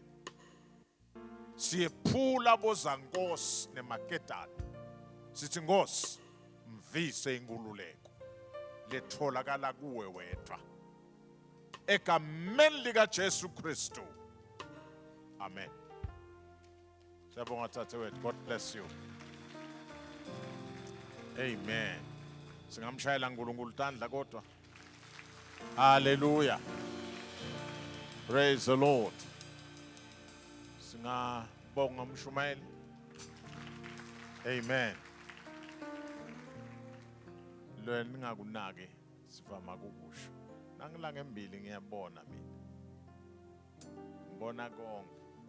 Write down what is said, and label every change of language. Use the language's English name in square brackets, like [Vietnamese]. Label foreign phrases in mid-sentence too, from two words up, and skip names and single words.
[Swati] Siyephula bozangosi nemaketane. Sithi Nkosi mvise inkululeko. Letholakala kuwe wedwa. Egameni lika Jesu Kristu. Amen. Siyabonga thathe wethu. [English] God bless you. [Swati] Amen. Singamshayela uNkulunkulu tandla kodwa. [English] Hallelujah. Praise the Lord. [Swati] Singabonga umshumayeli. Amen. Lo ningakunaki sivama kukusho. Nangilanga embili ngiyabona mina. Ngibona konke.